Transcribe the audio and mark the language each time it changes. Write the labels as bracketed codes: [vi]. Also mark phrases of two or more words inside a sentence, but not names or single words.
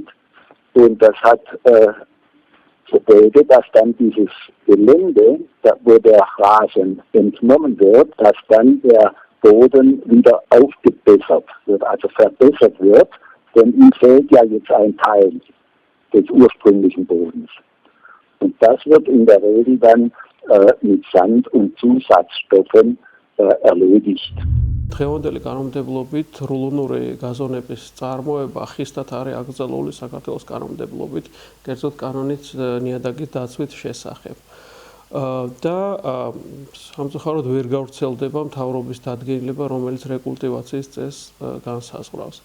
[de] Und das hat zur Folge, dass dann dieses Gelände, wo der Rasen entnommen wird, dass dann der Boden wieder aufgebessert wird, also verbessert wird. Denn ihm fehlt ja jetzt ein Teil des ursprünglichen Bodens. Und das wird in der Regel dann mit Sand und Zusatzstoffen erledigt. [ka] დღევანდელი კანონმდებლობით რულონური გაზონების წარმოება ხისტად არის აკრძალული საქართველოს კანონმდებლობით, კერძოდ კანონით ნიადაგის დაცვით შესახებ. და სამწუხაროდ ვერ გავრცელდება მთავრობის დადგენილება, რომელიც რეკულტივაციის წესს განსაზღვრავს.